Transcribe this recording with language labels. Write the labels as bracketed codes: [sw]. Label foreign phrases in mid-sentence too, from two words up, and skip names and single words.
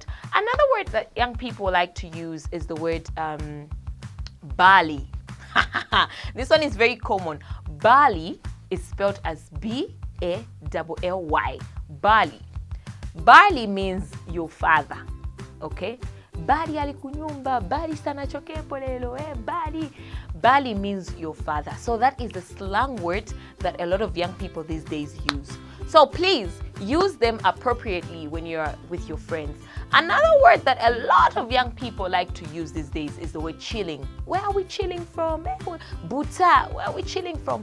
[en] Another word that young people like to use is the word Bali. This one is very common. Bali is spelled as B-A-L-L-Y. Bali. Bali means your father. Okay? [ny] Bali alikunyumba, Bali sana chokepo lelo, Bali. [en] Bali means your father. So that is the slang word that a lot of young people these days use. So please use them appropriately when you're with your friends. Another word that a lot of young people like to use these days is the word chilling. Where are we chilling from? Buta, where are we chilling from?